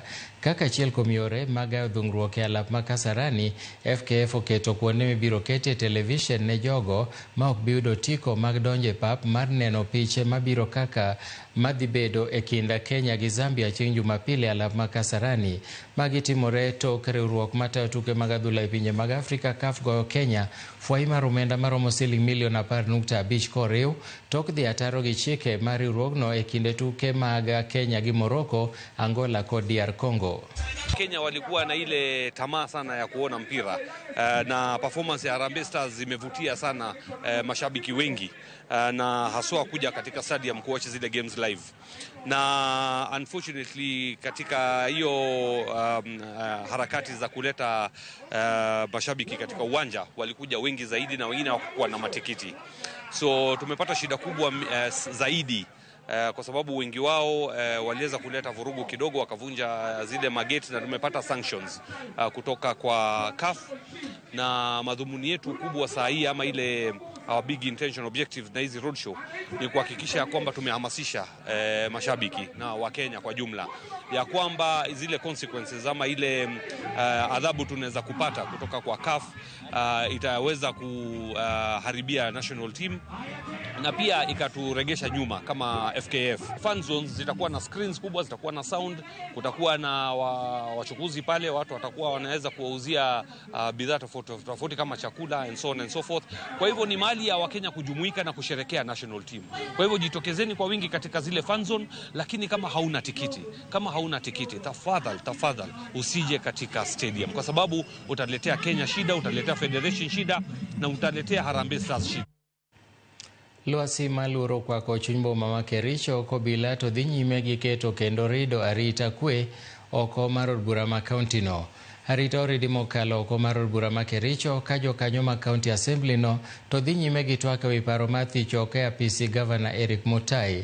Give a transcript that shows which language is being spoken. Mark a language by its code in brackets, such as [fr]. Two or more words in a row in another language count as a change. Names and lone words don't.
[luo] Kaka achiel kuom yore mag dhungruok e alap ma Kasarani, FKF oketo kuonde mibiro ketie television ne jogo ma ok biyudo tiko mag donje pap mar neno piche mabiro kaka madhi bedo e kinda Kenya gi Zambia chieng' Jumapili e alap ma Kasarani. Magi timore tok riwruok matayo tuke mag adhula e pinje mag Afrika CAF goyo Kenya fwai mar omenda maromo siling milion 10.5 koriw tok dhi ataro gi chike mar riwruogno e kinde tuke mag Kenya gi Morocco, Angola kod DR Congo. [sw] Kenya walikuwa na ile tamaa sana ya kuona mpira na performance ya Harambee Stars zimevutia sana mashabiki wengi na haswa kuja katika stadium kuwatch zile games live. Na unfortunately katika hiyo harakati za kuleta mashabiki katika uwanja walikuja wengi zaidi na wengine hawakuwa na matikiti. So tumepata shida kubwa zaidi kwa sababu wengi wao waliweza kuleta vurugu kidogo, wakavunja zile mageti na tumepata sanctions kutoka kwa CAF. Na madhumuni yetu kubwa saa hii ama ile [en] our big intention objective [sw] na hizi roadshow ni kuhakikisha kwamba tumehamasisha mashabiki na Wakenya kwa jumla ya kwamba zile consequences ama ile adhabu tunaweza kupata kutoka kwa CAF itaweza kuharibia [en] national team [sw] na pia ikaturegesha nyuma kama FKF. [en] Fan zones [sw] zitakuwa na screens kubwa, zitakuwa na sound, kutakuwa na wachukuzi pale, watu watakuwa wanaweza kuwauzia bidhaa tofauti kama chakula [en] and so on and so forth. [sw] Kwa hivyo ni mahali ya Wakenya kujumuika na kusherekea [en] national team. [sw] Kwa hivyo jitokezeni kwa wingi katika zile [en] fan zone, [sw] lakini kama hauna tikiti, tafadhali usije katika stadium, kwa sababu utaletea Kenya shida, utaletea Federation shida, na utaletea Harambee Stars shida. [luo] Lwasi maluro kwako chuny boma ma Kericho kobila to dhi nyime gi keto kendo rido arita kwe oko mar od bura ma kaunti no. Arita oridi mokalo oko mar od bura ma Kericho ka jokanyo ma County Assembly no to dhi nyime gi twak ewi paro mar thicho e apisi Governor Eric Mutai.